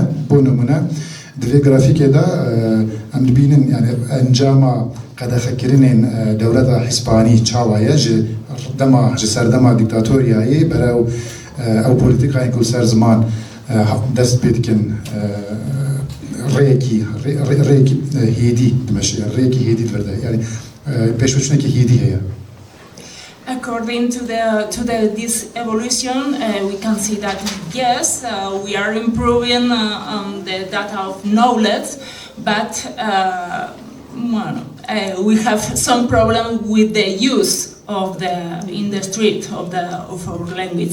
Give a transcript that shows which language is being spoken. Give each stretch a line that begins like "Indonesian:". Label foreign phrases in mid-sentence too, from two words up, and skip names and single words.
Kurdish: bo nimune di vê grafîkê de em dibînin yani encama qedexekirinên dewleta Hispanî çawa ye ji serdema dîktatoriyayê berew ew polîtîkayên ku ser ziman dest pê dikin rêyekî hêdî dimeşe rêyekî hêdî diverde yani pêşveçûnekî hêdî heye.
English: According to this evolution, we can see that yes, we are improving the data of knowledge, but we have some problem with the use in the street of our language.